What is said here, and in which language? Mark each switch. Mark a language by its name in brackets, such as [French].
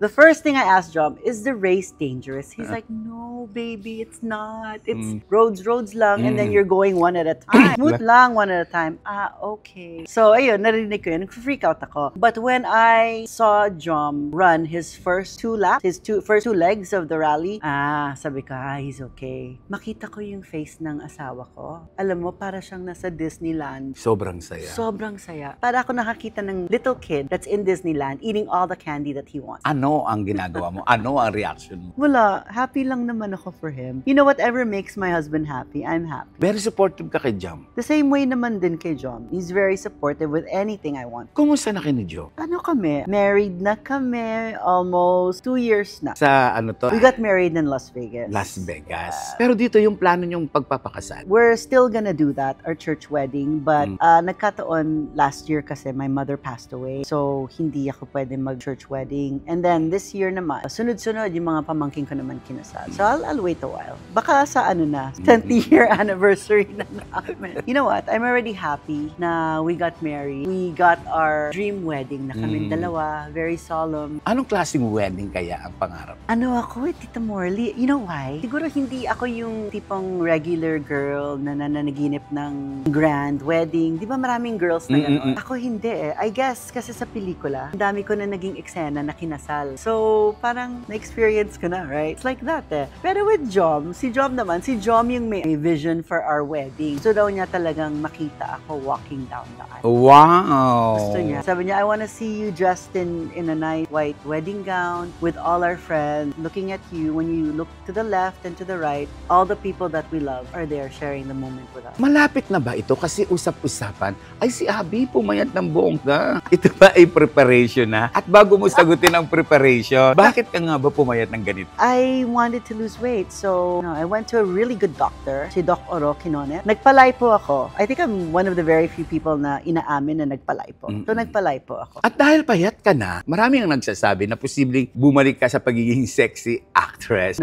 [English] The first thing I asked Jom, is the race dangerous? He's like, no, baby, it's not. It's roads lang, and then you're going one at a time. Smooth lang, one at a time. Okay. [Filipino] So, ayun, narinig ko yun. Nag-freak out ako. [English] But when I saw Jom run his first two laps, his first two legs of the rally, Sally. [Filipino] Sabi ko, [English] he's okay. [Filipino] Makita ko yung face ng asawa ko. Alam mo, para siyang nasa Disneyland. Sobrang saya. Sobrang saya. Para ako nakakita ng [English] little kid that's in Disneyland eating all the candy that he wants. [Filipino] Ano ang ginagawa mo? Ano ang reaction mo? Wala. Happy lang naman ako for him. [English] You know, whatever makes my husband happy, I'm happy. [Filipino] Very supportive ka kay Jam. The same way naman din kay John. [English] He's very supportive with anything I want. [Filipino] Kumusta na kayo ni Jo? Ano kami? Married na kami almost 2 years na. Sa ano to? [English] We got married in Las Vegas. Las Vegas. [Filipino] Pero dito yung plano niyong pagpapakasal. [English] We're still gonna do that, our church wedding. But nagkataon last year kasi my mother passed away. [Filipino] So, hindi ako pwede mag-church wedding. [English] And then this year [Filipino] naman, sunod-sunod yung mga pamangkin ko naman kinasal. [English] So, I'll wait a while. [Filipino] Baka sa 10th year anniversary na namin. [English] You know what? I'm already happy na we got married. We got our dream wedding [Filipino] na kaming dalawa. [English] Very solemn. [Filipino] Anong klaseng wedding kaya ang pangarap? Ano ako, Tita Morley? [English] You know why? [Filipino] Siguro hindi ako yung tipong regular girl na nananaginip ng grand wedding. Di ba maraming girls na gano'n? Ako hindi eh. [English] I guess [Filipino] kasi sa pelikula, ang dami ko na naging eksena na kinasal. So, parang na-experience ko na, right? [English] It's like that [Filipino] eh. Pero with Jom, si Jom yung may vision [English] for our wedding. [Filipino] Gusto daw niya talagang makita ako walking down the aisle. Wow! Gusto niya. Sabi niya, [English] I wanna see you dressed in a nice white wedding gown with all our friends. Looking at you, when you look to the left and to the right, all the people that we love are there sharing the moment with us. [Filipino] Malapit na ba ito? Kasi usap-usapan, ay si Abby pumayat ng bongga. Ito ba ay preparation na? At bago mo sagutin ang preparation, bakit ka nga ba pumayat ng ganito? [English] I wanted to lose weight, so I went to a really good doctor, si Doc Oro Quinones. [Filipino] Nagpalipo ako. [English] I think I'm one of the very few people [Filipino] na inaamin na nagpalipo. So nagpalipo ako. At dahil payat ka na, maraming ang nagsasabi na posibleng bumalik ka sa pagiging sexy actress.